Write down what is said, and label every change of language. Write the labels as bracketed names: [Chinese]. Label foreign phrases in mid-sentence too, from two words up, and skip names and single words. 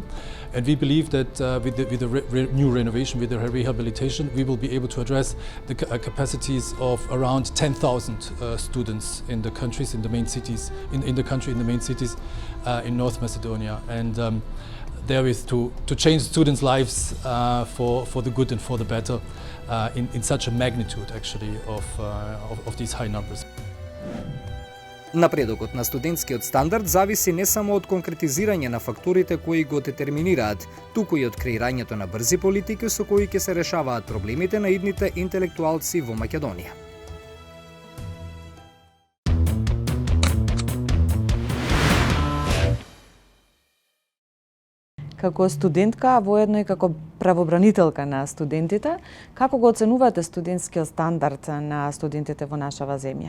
[English] And we believe that with the new renovation, with the rehabilitation, we will be able to address the capacities of around 10,000 students in the countries, in the main cities, in the country, in the main cities in North Macedonia, and therewith to change students' lives for the good and for the better in such a magnitude, actually, of these high numbers. [Macedonian] Напредокот на студентскиот стандард зависи не само од конкретизирање на факторите кои го детерминираат, туку и од креирањето на брзи политики со кои ќе се решаваат проблемите на идните интелектуалци во Македонија. Како студентка, а воедно и како правобранителка на студентите, како го оценувате студентскиот стандард на студентите во нашава земја?